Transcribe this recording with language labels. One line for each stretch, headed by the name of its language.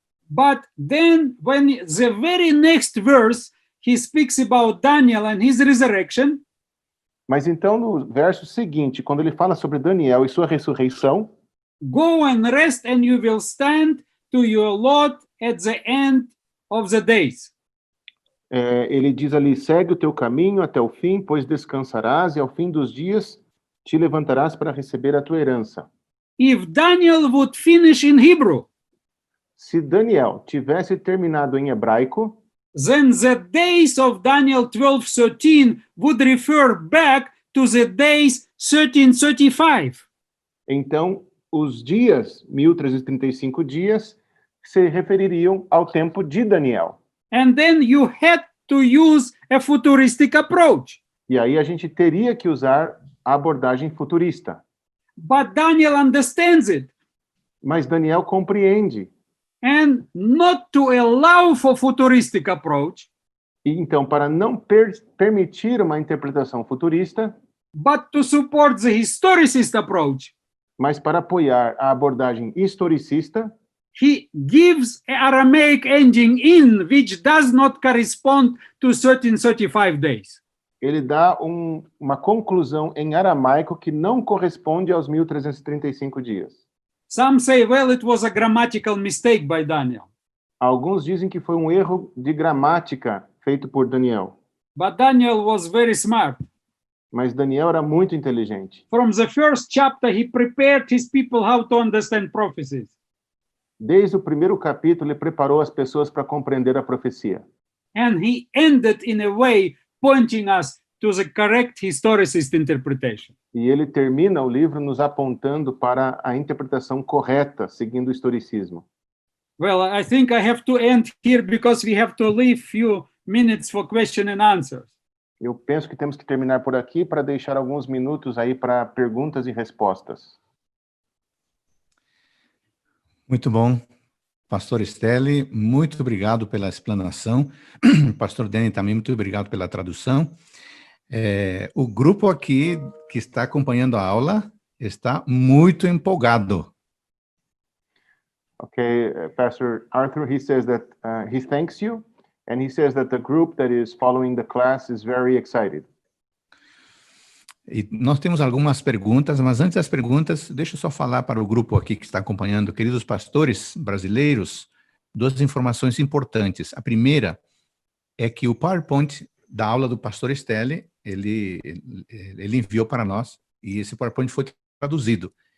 English: But then when the very next verse, he speaks about Daniel and his resurrection,
Portuguese: Mas então, no verso seguinte, quando ele fala sobre Daniel e sua ressurreição,
English: go and rest and you will stand to your lot at the end of the days.
Portuguese: ele diz ali, segue o teu caminho até o fim, pois descansarás e ao fim dos dias te levantarás para receber a tua herança.
English: If Daniel would finish in Hebrew,
Portuguese: Se Daniel tivesse terminado em hebraico,
English: then the days of Daniel 12:13 would refer back to the days 1335.
Portuguese: então os dias, 1335 dias, se refeririam ao tempo de Daniel.
English: And then you had to use a futuristic approach.
Portuguese: E aí a gente teria que usar a abordagem futurista.
English: But Daniel understands it.
Portuguese: Mas Daniel compreende.
English: And not to allow for futuristic approach,
Portuguese: E então, para não permitir uma interpretação futurista,
English: but to support the historicist approach,
Portuguese: mas para apoiar a abordagem historicista,
English: he gives an Aramaic ending in which does not correspond to 1335 days.
Portuguese: ele dá uma conclusão em aramaico que não corresponde aos 1335 dias.
English: Some say, well, it was a grammatical mistake by Daniel.
Portuguese: Alguns dizem que foi um erro de gramática feito por Daniel.
English: But Daniel was very smart.
Portuguese: Mas Daniel era muito inteligente.
English: From the first chapter, he prepared his people how to understand prophecies.
Portuguese: Desde o primeiro capítulo, ele preparou as pessoas para compreender a profecia.
English: And he ended in a way pointing us to the correct historicist interpretation.
Portuguese: E ele termina o livro nos apontando para a interpretação correta, seguindo o historicismo.
English: Well, I think I have to end here because we have to leave few minutes for question and answers.
Portuguese: Eu penso que temos que terminar por aqui para deixar alguns minutos aí para perguntas e respostas. Muito bom. Pastor Stelly, muito obrigado pela explanação. Pastor Danny também, muito obrigado pela tradução. O grupo aqui que está acompanhando a aula está muito empolgado.
English: Okay, Pastor Arthur, he says that he thanks you, and he says that the group that is following the class is very excited.
Portuguese: E nós temos algumas perguntas, mas antes das perguntas, deixa eu só falar para o grupo aqui que está acompanhando, queridos pastores brasileiros, duas informações importantes. A primeira é que o PowerPoint da aula do pastor Stelly, ele enviou para nós, e esse PowerPoint foi traduzido.